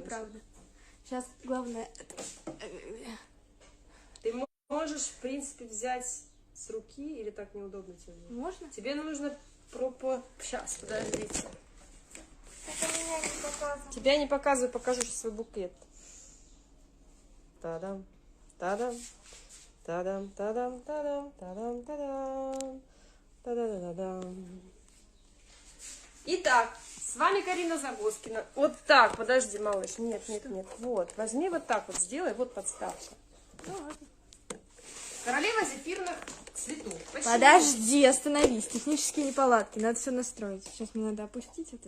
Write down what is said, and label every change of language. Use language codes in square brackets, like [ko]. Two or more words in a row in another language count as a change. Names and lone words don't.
[ru] неправда. Сейчас главное... Ты можешь, в принципе, взять с руки или так неудобно тебе? Можно? Тебе нужно... Сейчас, подождите. Это меня не показывает. Тебя не показываю, покажу сейчас свой букет. Та-дам, та-дам, та-дам, та-дам, та-дам, та-дам, та-дам, та-да-да-да-дам. Итак, с вами Карина Загоскина. Вот так, подожди, малыш. Нет, нет, нет. Вот, возьми вот так вот, сделай, вот подставка. Ну ладно. Королева зефирных цветов. Почему? Подожди, остановись. Технические неполадки, надо все настроить. Сейчас мне надо опустить это.